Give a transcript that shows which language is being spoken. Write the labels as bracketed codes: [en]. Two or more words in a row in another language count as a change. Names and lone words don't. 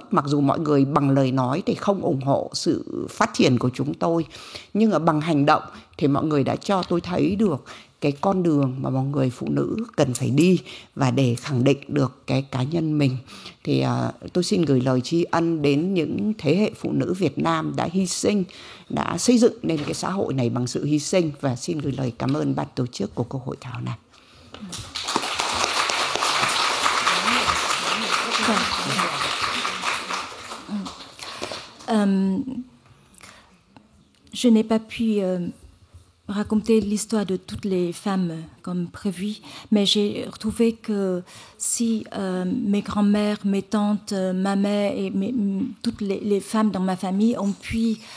[vi] Mặc dù mọi người bằng lời nói thì không ủng hộ sự phát triển của chúng tôi, nhưng ở bằng hành động thì mọi người đã cho tôi thấy được cái con đường mà mọi người phụ nữ cần phải đi, và để khẳng định được cái cá nhân mình. Thì tôi xin gửi lời tri ân đến những thế hệ phụ nữ Việt Nam đã hy sinh, đã xây dựng nên cái xã hội này bằng sự hy sinh, và xin gửi lời cảm ơn ban tổ chức của cuộc hội thảo này. [fr] Je n'ai pas pu raconter l'histoire de toutes les femmes comme prévu, mais j'ai retrouvé que si mes grands-mères, mes tantes, ma mère et toutes les femmes dans ma famille ont pu